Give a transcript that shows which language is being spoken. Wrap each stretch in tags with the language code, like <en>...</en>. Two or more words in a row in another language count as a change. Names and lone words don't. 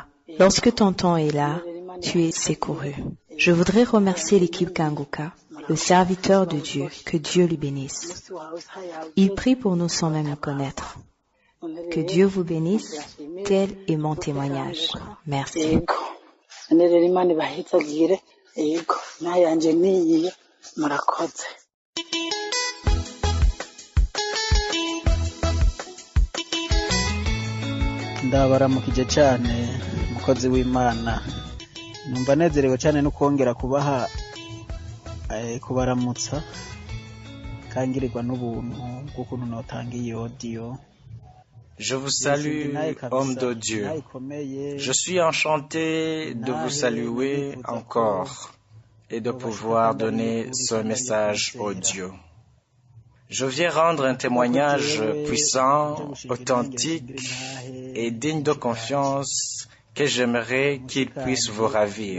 <fr>Lorsque ton temps est là, tu es secouru. Je voudrais remercier l'équipe Kanguka, le serviteur de Dieu, que Dieu lui bénisse. Il prie pour nous sans même le connaître. Que Dieu vous bénisse, tel est mon témoignage. Merci.</fr> <rw>Ndabaramukije cyane mukozi w'Imana. Numva nezerewe cyane no kongera kubaha kubaramutsa kangirirwa n'ubuntu bw'ukuntu notanga iyi audio.</rw> <fr>Je vous salue, homme de Dieu. Je suis enchanté de vous saluer encore et de pouvoir donner ce message audio. Je viens rendre un témoignage puissant, authentique et digne de confiance que j'aimerais qu'il puisse vous ravir.</fr>